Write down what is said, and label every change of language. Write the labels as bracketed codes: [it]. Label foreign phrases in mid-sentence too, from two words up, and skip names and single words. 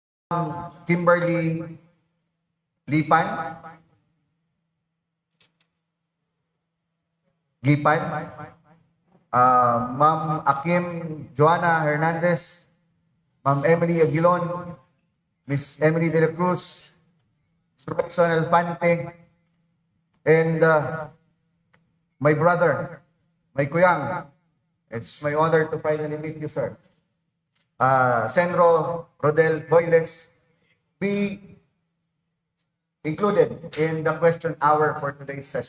[en] Kimberly Lipan. Gipan. Ma'am Akim Joanna Hernandez. Ma'am Emily Aguilon. Miss Emily De La Cruz. Robson Alfante. And my brother, my kuyang. It's my honor to finally meet you, sir. Senro Rodel Boyles, be included in the question hour for today's session.